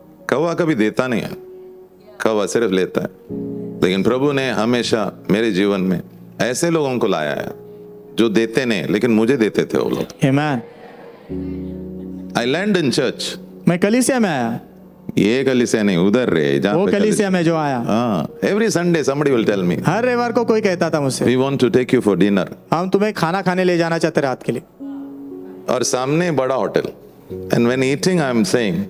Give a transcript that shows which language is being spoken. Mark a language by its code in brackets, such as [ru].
[hi] कौवा कभी देता नहीं है, कौवा सिर्फ लेता है। लेकिन प्रभु ने हमेशा मेरे जीवन में ऐसे लोगों को लाया है जो देते नहीं, लेकिन मुझे देते थे वो लोग। आमेन। [en] I learned in church [hi] मैं कलीसिया में आया, ये कलीसिया नहीं, उधर रे जहाँ वो पे कलीसिया में जो आया। [en] हाँ, every Sunday somebody will tell me, [hi] हर रविवार को कोई कहता था मुझसे, [en] we want to take you for dinner. [hi] हम तुम्हें खाना खाने ले जाना चाहते रात के लिए। और सामने बड़ा hotel, [en] and when eating I am saying,